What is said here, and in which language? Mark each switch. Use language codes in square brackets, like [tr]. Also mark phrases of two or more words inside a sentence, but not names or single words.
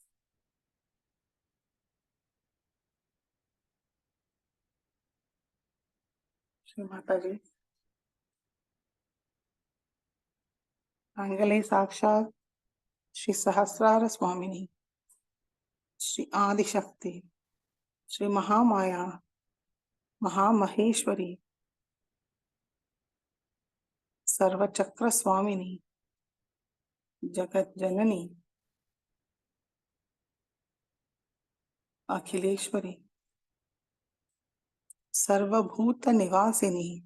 [ta] ஸ்ரீ மாதாஜி, தாங்களே சாக்ஷாத் ஸ்ரீ சஹஸ்ரார சுவாமினி, ஸ்ரீ ஆதிசக்தி, ஸ்ரீ மகாமாயா, [sa] महामहेश्वरी, सर्वचक्र स्वामिनी, जगत जननी, अखिलेश्वरी, सर्वभूत निवासिनी,